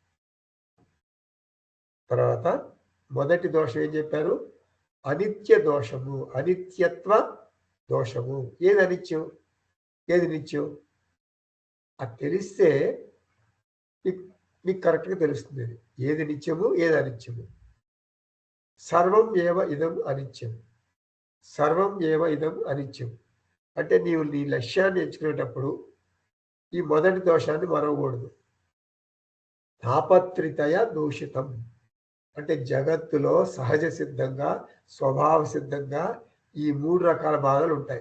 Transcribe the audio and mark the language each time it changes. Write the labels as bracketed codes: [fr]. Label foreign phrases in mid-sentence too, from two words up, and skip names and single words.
[te] తర్వాత మొదటి దోషం ఏం చెప్పారు? అనిత్య దోషము, అనిత్యత్వ దోషము. ఏది అనిత్యం, ఏది నిత్యం అది తెలిస్తే మీకు కరెక్ట్గా తెలుస్తుంది. ఏది నిత్యము, ఏది అనిత్యము. [sa] సర్వం ఏవ ఇదం అనిత్యం. సర్వం ఏవ ఇదం అనిత్యం [te] అంటే నీవు నీ లక్ష్యాన్ని ఎంచుకునేటప్పుడు ఈ మొదటి దోషాన్ని మరవకూడదు. [sa] తాపత్రితయ దూషితం [te] అంటే జగత్తులో సహజ సిద్ధంగా, స్వభావ సిద్ధంగా ఈ 3 రకాల బాధలు ఉంటాయి.